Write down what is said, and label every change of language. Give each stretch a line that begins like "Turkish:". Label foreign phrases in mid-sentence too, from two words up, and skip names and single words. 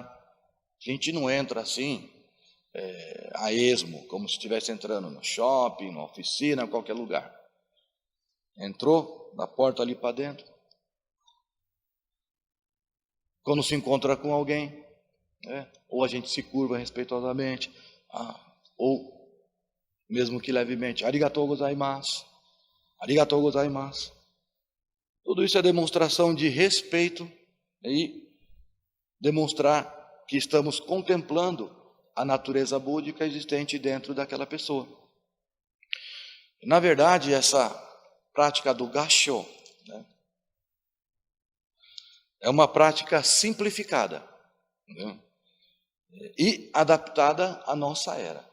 Portuguese: A gente não entra assim, a esmo, como se estivesse entrando no shopping, na oficina, em qualquer lugar. Entrou na porta ali para dentro. Quando se encontra com alguém, ou a gente se curva respeitosamente, ou mesmo que levemente,
Japanese: ありがとうございます、ありがとうございます.
Portuguese: Tudo isso é demonstração de respeito e demonstrar que estamos contemplando a natureza búdica existente dentro daquela pessoa. Na verdade, essa prática do gassho, né, é uma prática simplificada, né, e adaptada à nossa era.